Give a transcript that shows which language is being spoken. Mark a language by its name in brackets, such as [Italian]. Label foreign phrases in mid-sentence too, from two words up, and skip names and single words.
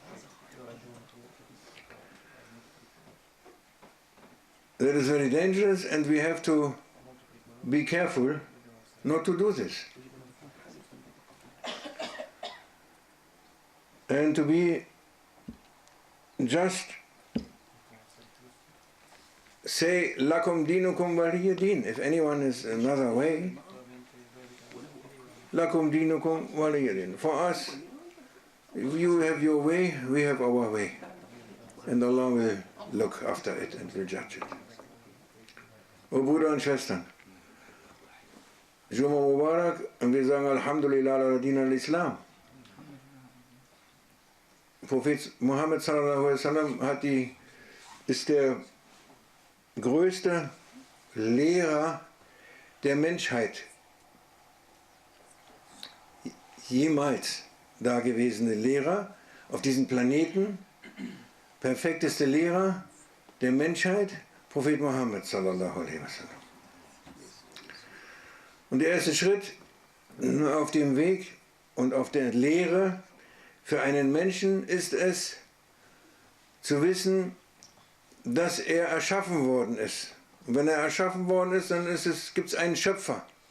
[English] That is very dangerous, and we have to be careful not to do this. And to be just say, [Arabic] لكم دينكم ولي دين. [English] If anyone has another way, [Arabic] لكم دينكم ولي دين. [English] For us, if you have your way, we have our way. And Allah will look after it and will judge it. [German] O Brüder und Schwestern, [Arabic] جمعة مبارك, [German] und wir sagen [Arabic] الحمد لله على دين الإسلام. [German] Prophet Muhammad [Arabic] صلى الله عليه وسلم [German] ist der größte Lehrer der Menschheit. Jemals dagewesene Lehrer auf diesem Planeten, perfekteste Lehrer der Menschheit, Prophet Muhammad [Arabic] صلى الله عليه وسلم. [German] Und der erste Schritt auf dem Weg und auf der Lehre für einen Menschen ist es, zu wissen, dass er erschaffen worden ist. Und wenn er erschaffen worden ist, dann gibt es einen Schöpfer.